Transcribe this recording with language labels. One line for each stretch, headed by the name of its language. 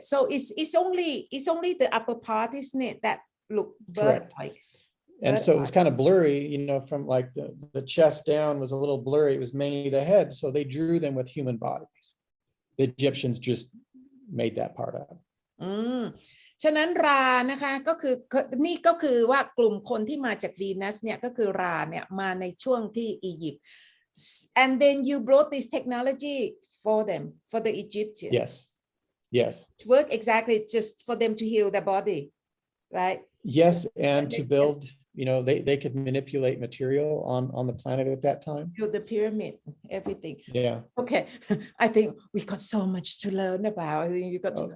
English: So it's only the upper part, isn't it, that look bird-like? And so it was kind of blurry, you know, from like the chest down was a little blurry. It was mainly the head. So they drew them with human bodies. The Egyptians just made that part up.
Thai: ฉะนั้นรานะคะก็คือนี่ก็คือว่ากลุ่มคนที่มาจากวีนัสเนี่ยก็คือราเนี่ยมาในช่วงที่อียิปต์
English: and then you brought this technology for them, for the Egyptians. Yes. Work exactly just for them to heal their body, right? Yes, and to build, you know, they could manipulate material on the planet at that time. Build the pyramid, everything. Yeah. Okay, I think we got so much to learn about. I think you got to